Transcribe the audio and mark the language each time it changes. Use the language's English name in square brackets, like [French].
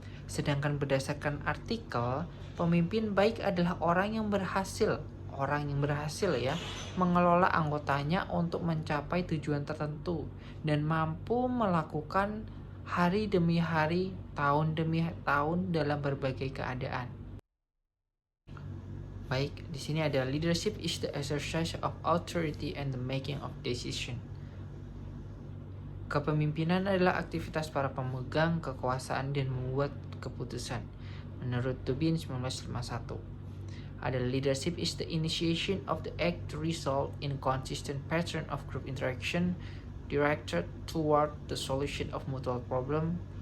[Indonesian] Sedangkan berdasarkan artikel, pemimpin baik adalah orang yang berhasil ya mengelola anggotanya untuk mencapai tujuan tertentu dan mampu melakukan hari demi hari, tahun demi tahun dalam berbagai keadaan. Baik, di sini ada [English] leadership is the exercise of authority and the making of decision. [Indonesian] Kepemimpinan adalah aktivitas para pemegang kekuasaan dan membuat keputusan. Menurut Tobin 1951. Ada [English] leadership is the initiation of the act to result in consistent pattern of group interaction directed toward the solution of mutual problem.